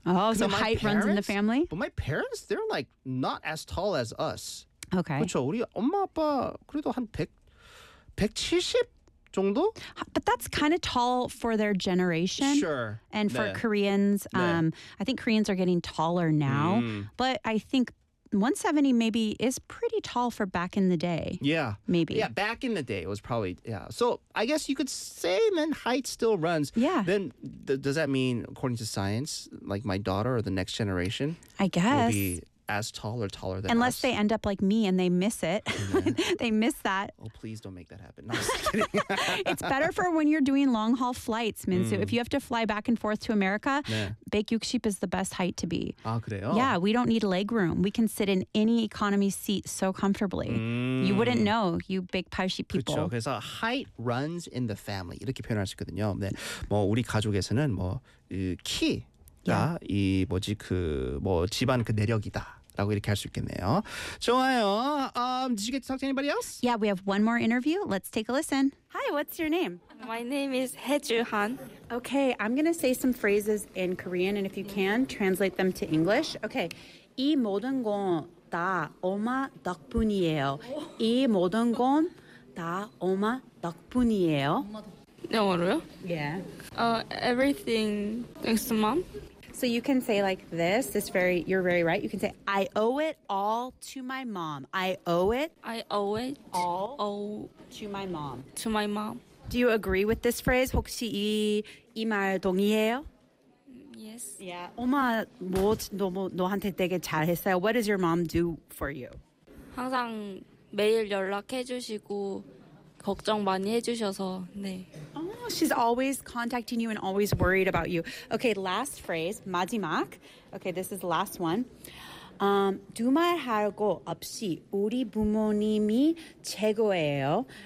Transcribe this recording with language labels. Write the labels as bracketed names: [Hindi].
[English] Oh, so height parents, runs in the family? But my parents, they're like not as tall as us. Okay. [Korean] 그렇죠. 우리 엄마 아빠 그래도 한 170 정도? [English] But that's kind of tall for their generation. Sure. And for 네. Koreans, 네. I think Koreans are getting taller now. Mm. But I think 170 maybe is pretty tall for back in the day. Yeah. Maybe. Yeah, back in the day it was probably, yeah. So I guess you could say then height still runs. Yeah. Then does that mean, according to science, like my daughter or the next generation? I guess. Will be as tall or taller than unless us. They end up like me and they miss it. Yeah. They miss that. Oh, please don't make that happen. No, I'm just kidding. It's better for when you're doing long haul flights, Minsu. Mm. If you have to fly back and forth to America, 네. 백육십 is the best height to be. [Korean] 아, 그래요? [English] Yeah, we don't need leg room. We can sit in any economy seat so comfortably. Mm. You wouldn't know, you 백팔십 people. [Korean] 그렇죠. 그래서 [English] height runs in the family. [Korean] 이렇게 표현할 수 있거든요. 네. 뭐 우리 가족에서는 뭐 키 Yeah. 이 뭐지 그 뭐 집안 그 내력이다라고 이렇게 할 수 있겠네요. 좋아요. [English] Did you get to talk to anybody else? Yeah, we have one more interview. Let's take a listen. Hi, what's your name? My name is Hae Joo Han. Okay, I'm gonna say some phrases in Korean, and if you can translate them to English. [Korean] Okay, 이 모든 건 다 엄마 덕분이에요. 이 모든 건 다 엄마 덕분이에요. 영어로요? [English] Yeah. Everything thanks to mom. So you can say like this. This very, you're very right. You can say, I owe it all to my mom. I owe it all to my mom. To my mom. Do you agree with this phrase? [Korean] 혹시 이 말 동의해요? [English] Yes. Yeah. [Korean] 엄마 너한테 되게 잘했어요. [English] What does your mom do for you? [Korean] 항상 매일 연락해주시고 걱정 많이 해주셔서 네. [English] She's always contacting you and always worried about you. Okay, last phrase, 마지막. Okay, this is the last one. [Korean] 두 말 할 거 없이 우리 부모님이 최고예요.